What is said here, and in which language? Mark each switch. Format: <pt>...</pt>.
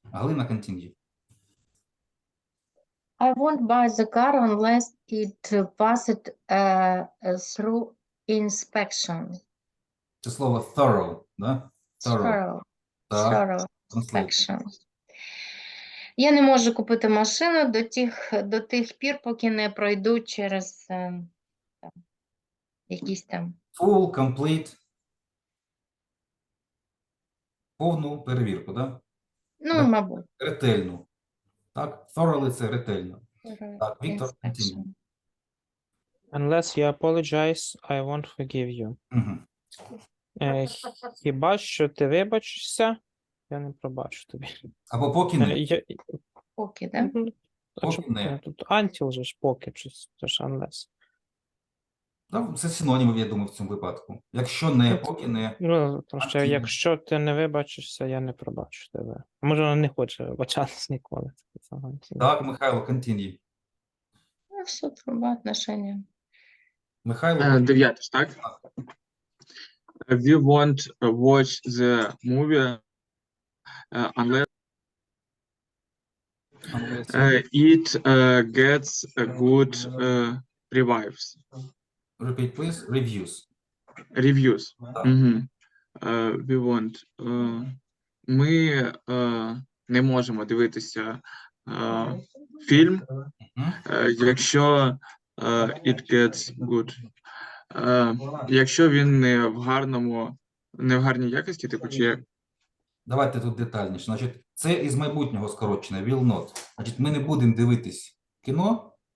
<en>Галина, continue. I won't buy the car unless it passed through inspection.</en> <uk>Це слово thorough, да? Thorough. Так,</uk> <en>Thorough translate. inspection.</en> <uk>Я не можу купити машину до тих пір, поки не пройду через там, якісь там.</uk> <en>Full, complete.</en> <uk>Повну перевірку, да? Ну, Да. мабуть. Ретельну. Так, thoroughly – це ретельно. Так, Віктор,</uk> <en>Inspection. continue. Unless you apologize, I won't forgive you. Угу.</en> <uk>Хіба що ти вибачишся, я не пробачу тобі. Або поки не. Поки, да? А що Поки не. поки? Тут until же ж поки, чи це ж unless. Да, це синонімів, я думаю, в цьому випадку. Якщо не, поки не. Ну, тому що</uk> <en>Until.</en> <uk>якщо ти не вибачишся, я не пробачу тебе. Може, вона не хоче вибачатись ніколи. Так, Михайло, continue. Ну, все, труба, отношення. Михайло, 9, так?</uk> <en>We won't watch the movie unless it gets a good reviews. repeat, please. Reviews. Reviews.</en> <uk>Так.</uk> <en>Мгм. We won't.</en> <uk>Ми не можемо дивитися фільм, Мгм. якщо</uk> <en>it gets good.</en> <uk>Якщо він не в гарній якості, типу, чи як? Давайте тут детальніше. Значить, це із майбутнього скорочене,</uk> <en>will not.</en> <uk>Значить, ми не будемо дивитись кіно,</uk>